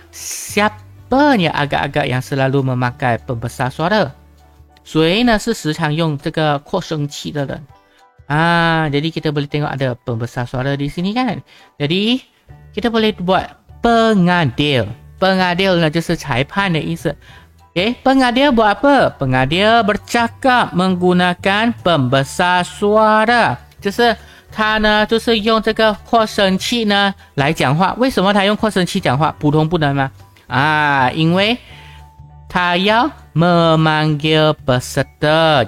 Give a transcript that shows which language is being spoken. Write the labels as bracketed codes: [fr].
[ms] Siapanya agak-agak yang selalu memakai pembesar suara? [zh] 谁呢是时常用这个扩声器的人? [ms] Jadi kita boleh tengok ada pembesar suara di sini kan. Jadi kita boleh buat pengadil. [zh] Pengadil 呢就是裁判的意思. [ms] Okay, pengadil buat apa? Pengadil bercakap menggunakan pembesar suara. [zh] 就是他呢就是用这个扩声器呢来讲话。为什么他用扩声器讲话？普通不能吗？因为他要 [ms] memanggil peserta.